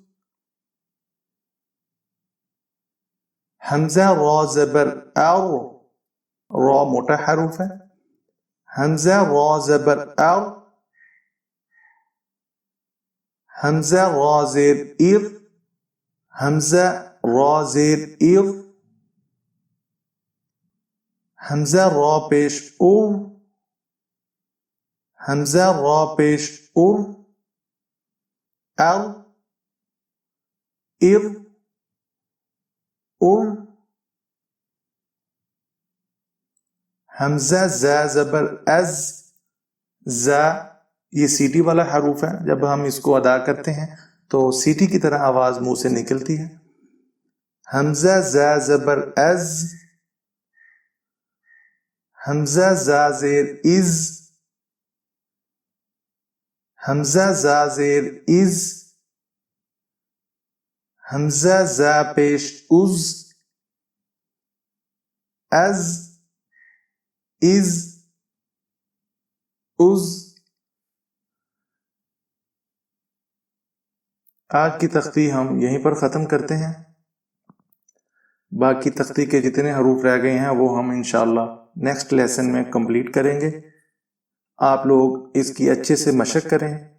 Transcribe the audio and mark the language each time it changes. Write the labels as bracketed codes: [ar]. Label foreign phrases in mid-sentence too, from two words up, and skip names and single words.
[ur] حمزہ را زبر ار، را موٹا حروف ہے، حمزہ را زبر ار، حمزہ را زیر ار، حمزہ را زیر ار، حمزہ را پیش ار، حمزہ را پیش ار، ار، ار، ار. حمزہ زا زبر از، زا یہ سیٹی والا حروف ہے، جب ہم اس کو ادا کرتے ہیں تو سیٹی کی طرح آواز منہ سے نکلتی ہے. حمزہ زا زبر از، حمزہ زا زیر از، حمزہ زا زیر از، حمزہ زا پیش از، از، از، از. آج کی تختی ہم یہیں پر ختم کرتے ہیں. باقی تختی کے جتنے حروف رہ گئے ہیں وہ ہم انشاءاللہ [en] next lesson [ur] میں کمپلیٹ کریں گے. آپ لوگ اس کی اچھے سے مشق کریں.